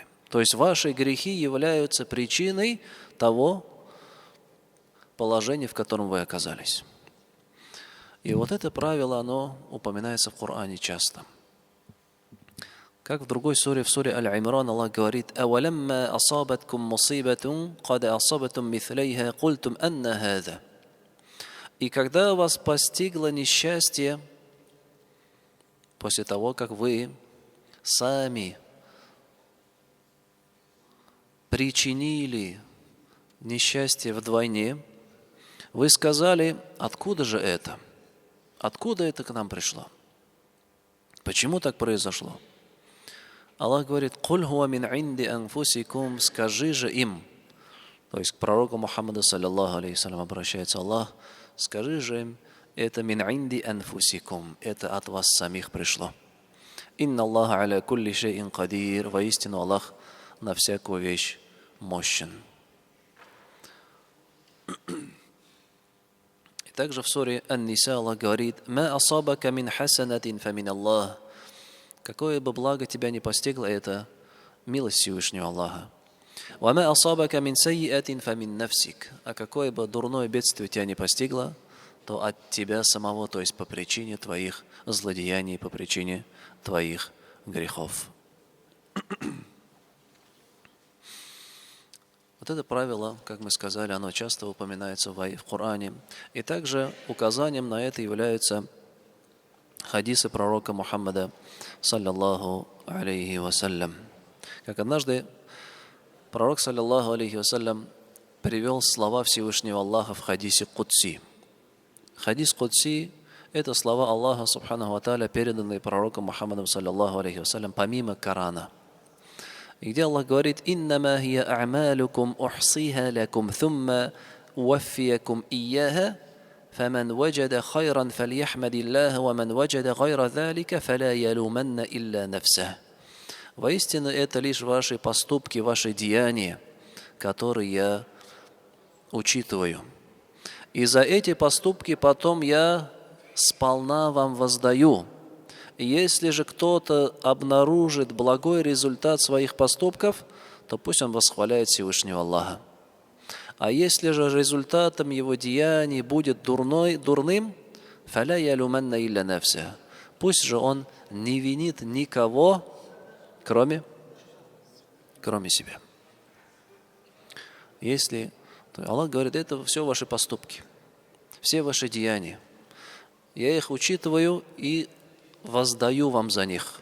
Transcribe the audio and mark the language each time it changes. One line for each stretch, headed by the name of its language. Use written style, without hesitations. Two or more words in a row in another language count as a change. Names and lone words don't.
Russian: То есть ваши грехи являются причиной того положения, в котором вы оказались. И вот это правило, оно упоминается в Коране часто. Как в другой суре, в суре Аль-Имран, Аллах говорит:
Arabic: «أولما أصابتكم مصيبة قد أصبتم مثليها قلتم أنى هذا».
Russian: И когда вас постигло несчастье, после того, как вы сами причинили несчастье вдвойне, вы сказали: откуда же это? Откуда это к нам пришло? Почему так произошло? Аллах говорит:
Arabic: «قل هو من عند أنفسكم»,
Russian: скажи же им, то есть к пророку Мухаммаду
Arabic: صلى الله عليه وسلم
Russian: обращается Аллах, скажи же им: это
Arabic: من عند أنفسكم,
Russian: это от вас самих пришло.
Arabic: إن الله على كل شيء قدير,
Russian: воистину Аллах на всякую вещь мощен. И также в суре Ан-Ниса Аллах говорит:
Arabic: «ما أصابك من حسنة فمن الله».
Russian: Какое бы благо тебя не постигло, это милость Всевышнего Аллаха.
Arabic: «وما أصابك من سيئة فمن نفسك».
Russian: А какое бы дурное бедствие тебя не постигло, то от тебя самого, то есть по причине твоих злодеяний, по причине твоих грехов. Вот это правило, как мы сказали, оно часто упоминается в Коране. И также указанием на это являются хадисы пророка Мухаммада,
Arabic: صلى الله عليه وسلم.
Russian: Как однажды пророк,
Arabic: صلى الله عليه وسلم,
Russian: привел слова Всевышнего Аллаха в
Arabic: حديث قدسي. حديث قدسي
Russian: – это слова Аллаха,
Arabic: سبحانه وتعالى,
Russian: переданные пророком Мухаммадом,
Arabic: صلى الله عليه وسلم,
Russian: помимо Корана. И где Аллах говорит:
Arabic: «إنما هي أعمالكم أحصيها لكم ثم أوفيكم إياها فمن وجد خيرا فليحمد الله ومن وجد غير ذلك فلا يلومن إلا نفسه».
Russian: Воистину, это лишь ваши поступки, ваши деяния, которые я учитываю. И за эти поступки потом я сполна вам воздаю. Если же кто-то обнаружит благой результат своих поступков, то пусть он восхваляет Всевышнего Аллаха. А если же результатом его деяний будет дурным,
Arabic: فَلَا يَلُمَنَّ إِلَّا نَفْسَهُ.
Russian: Пусть же он не винит никого, кроме себя. Если Аллах говорит, это все ваши поступки, все ваши деяния. Я их учитываю и воздаю вам за них.